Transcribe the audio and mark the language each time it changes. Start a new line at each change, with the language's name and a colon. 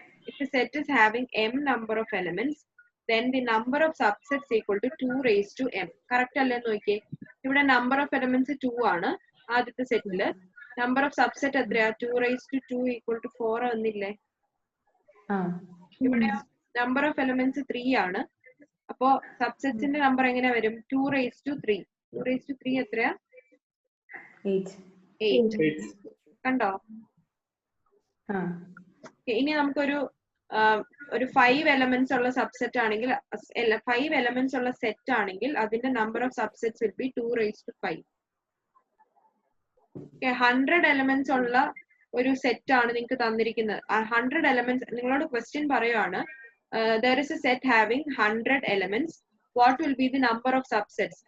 English: If a set is having m number of elements, then the number of subsets is equal to 2 raised to m.
Malayalam: Correct അല്ലേ നോക്കിയേ? ഇവിടെ
English: number of elements
Malayalam: 2 ആണ് ആദ്യത്തെ സെറ്റില്.
English: number of subset
Malayalam: എത്രയാ?
English: 2 raised to 2 equal to 4
Malayalam: വന്നില്ലേ? ഇവിടെ
English: number of elements
Malayalam: 3 ആണ്. അപ്പോ സബ്സെറ്റ്സിന്റെ നമ്പർ എങ്ങനെ വരും?
English: 2 raised to 3. 2 raised to 3
Malayalam: എത്രയാ? 8. കണ്ടോ? ഇനി നമുക്കൊരു 5 എലമെന്റ്സ് ഉള്ള സബ്സെറ്റ് ആണെങ്കിൽ 5 എലമെന്റ്സ് ഉള്ള സെറ്റ് ആണെങ്കിൽ അതിന്റെ
English: Number of subsets will be 2 raised to 5.
Malayalam: 100 elements ഉള്ള ഒരു സെറ്റ് ആണ് നിങ്ങൾക്ക് തന്നിരിക്കുന്നത്. 100 എലമെന്റ്സ് നിങ്ങളോട് ക്വസ്റ്റ്യൻ പറയുവാണ്.
English: There is a set having 100 elements. What will be the number of subsets?